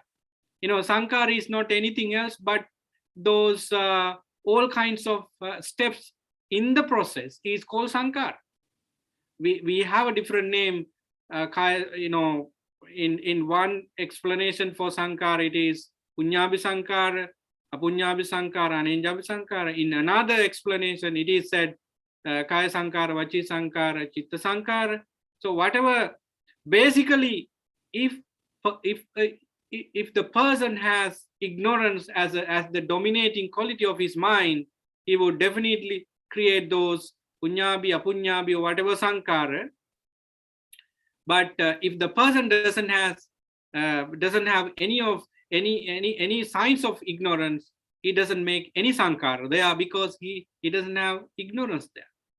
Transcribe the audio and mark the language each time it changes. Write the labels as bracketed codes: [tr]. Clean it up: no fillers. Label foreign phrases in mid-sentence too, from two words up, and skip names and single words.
[en] Sankara is not anything else but those all kinds of steps in the process is called sankara. We have a different name, in one explanation for sankara it is [pi] punyabi sankara, apunyabi sankara, anenjabi sankara. [en] In another explanation it is said [pi] kaya sankara, vachi sankara, chitta sankara. [en] So whatever, basically, if the person has ignorance as the dominating quality of his mind, he would definitely create those [pi] punyabi, apunyabi, [en] or whatever sankara. But if the person doesn't have any signs of ignorance, he doesn't make any sankara there because he doesn't have ignorance there.